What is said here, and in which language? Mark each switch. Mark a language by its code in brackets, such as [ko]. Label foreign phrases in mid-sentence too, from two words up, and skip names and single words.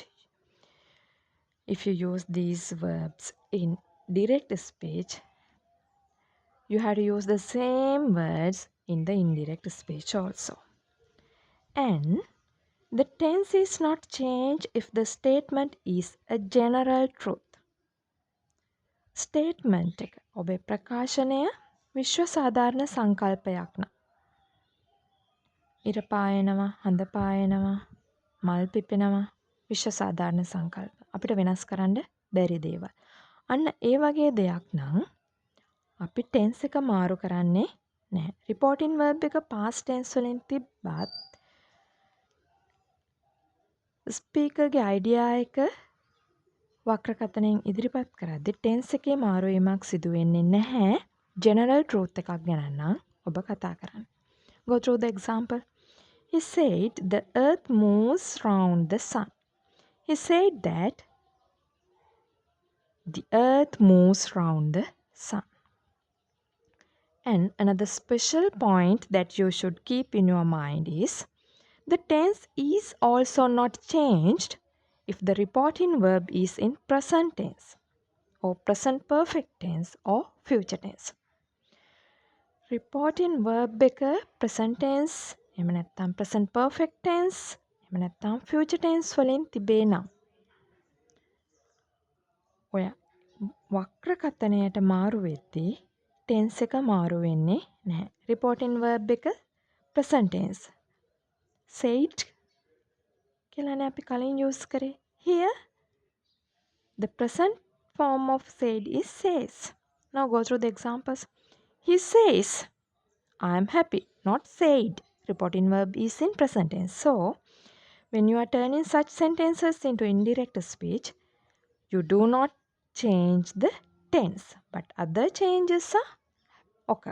[en] If you use these verbs in direct speech, you have to use the same words in the indirect speech also. And the tense is not changed if the statement is a general truth. [si] Statement එක ඔබේ ප්‍රකාශනය විශ්ව සාධාරණ සංකල්පයක් නම් ඉර පායනවා හඳ පායනවා මල් පිපෙනවා විශ්ව සාධාරණ සංකල්ප අපිට වෙනස් කරන්න බැරි දේවල්. අන්න ඒ වගේ දෙයක් නම් අපි ටෙන්ස් එක මාරු කරන්නේ නැහැ. [en] reporting verb [si] එක [en] past tense [si] වලින් තිබ්බත් [en] speaker's idea [si] එක වක්‍රකථනයෙන් ඉදිරිපත් කරද්දී ටෙන්ස් එකේ මාරුවීමක් සිදු වෙන්නේ නැහැ. [en] general truth [si] එකක් ගැන නම් ඔබ කතා කරන්නේ. [en] Go through the example. He said the earth moves round the sun. He said that the earth moves round the sun. And another special point that you should keep in your mind is the tense is also not changed if the reporting verb is in present tense or present perfect tense or future tense. Reporting verb [si] එක [en] present tense [si] එහෙම නැත්නම් [en] present perfect tense [si] එහෙම නැත්නම් [en] future tense [si] වලින් තිබේ නම් ඔය වක්‍රකථනයට මාරු වෙද්දී tense එක මාරු වෙන්නේ නැහැ. [en] Reporting verb එක present tense. [si] Said කියලානේ අපි කලින් use කරේ. [en] Here the present form of said is says. Now go through the examples. He says, I am happy, not said. Reporting verb is in present tense. So, when you are turning such sentences into indirect speech, you do not change the tense, but other changes are occur.